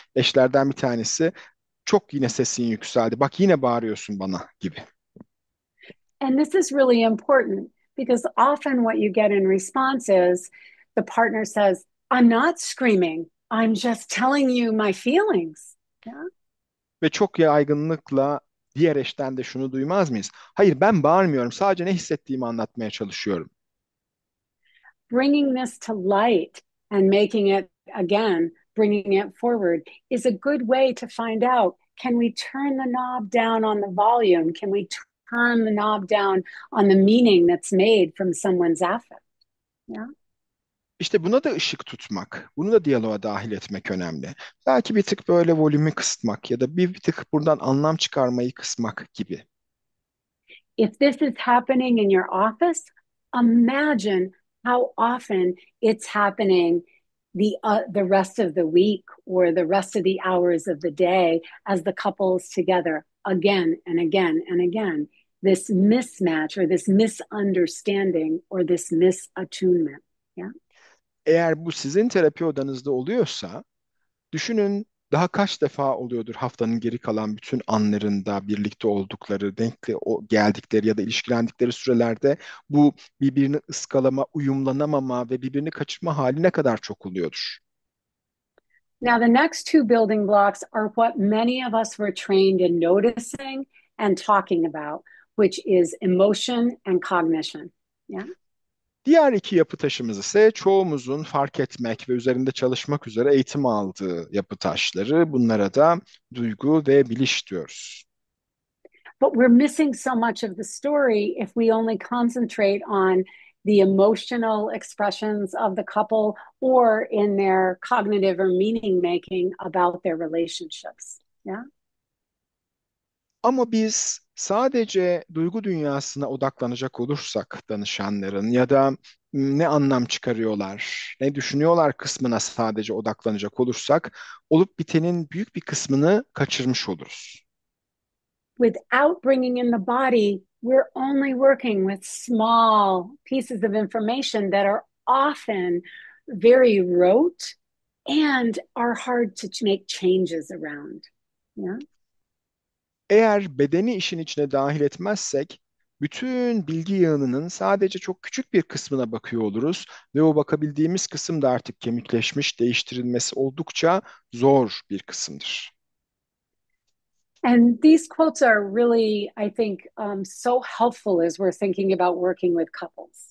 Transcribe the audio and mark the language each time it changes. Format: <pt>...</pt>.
<tr>Eşlerden bir tanesi çok yine sesin yükseldi. Bak yine bağırıyorsun bana gibi.</tr> <en>And this is really important because often what you get in response is the partner says, I'm not screaming. I'm just telling you my feelings. Yeah?</en> <tr>Ve çok yaygınlıkla diğer eşten de şunu duymaz mıyız? Hayır ben bağırmıyorum. Sadece ne hissettiğimi anlatmaya çalışıyorum.</tr> <en>Bringing this to light and making it again, bringing it forward is a good way to find out, can we turn the knob down on the volume? Can we turn the knob down on the meaning that's made from someone's affect? Yeah.</en> <tr>İşte buna da ışık tutmak, bunu da diyaloğa dahil etmek önemli. Belki bir tık böyle volümü kısıtmak ya da bir tık buradan anlam çıkarmayı kısmak gibi.</tr> <en>If this is happening in your office, imagine how often it's happening the rest of the week or the rest of the hours of the day as the couple is together again and again and again. This mismatch or this misunderstanding or this misattunement. Yeah.</en> <tr>Eğer bu sizin terapi odanızda oluyorsa, düşünün daha kaç defa oluyordur haftanın geri kalan bütün anlarında birlikte oldukları, geldikleri ya da ilişkilendikleri sürelerde bu birbirini ıskalama, uyumlanamama ve birbirini kaçırma hali ne kadar çok oluyordur.</tr> <en>Now, the next two building blocks are what many of us were trained in noticing and talking about, which is emotion and cognition. Yeah.</en> <tr>Diğer iki yapı taşımız ise çoğumuzun fark etmek ve üzerinde çalışmak üzere eğitim aldığı yapı taşları. Bunlara da duygu ve biliş diyoruz.</tr> <en>But we're missing so much of the story if we only concentrate on the emotional expressions of the couple or in their cognitive or meaning making about their relationships. Yeah.</en> <tr>Ama biz sadece duygu dünyasına odaklanacak olursak danışanların ya da ne anlam çıkarıyorlar, ne düşünüyorlar kısmına sadece odaklanacak olursak olup bitenin büyük bir kısmını kaçırmış oluruz.</tr> <en>Without bringing in the body, we're only working with small pieces of information that are often very rote and are hard to make changes around. Yeah.</en> <tr>Eğer bedeni işin içine dahil etmezsek, bütün bilgi yığınının sadece çok küçük bir kısmına bakıyor oluruz ve o bakabildiğimiz kısım da artık kemikleşmiş, değiştirilmesi oldukça zor bir kısımdır.</tr> <en>And these quotes are really, I think, so helpful as we're thinking about working with couples.</en>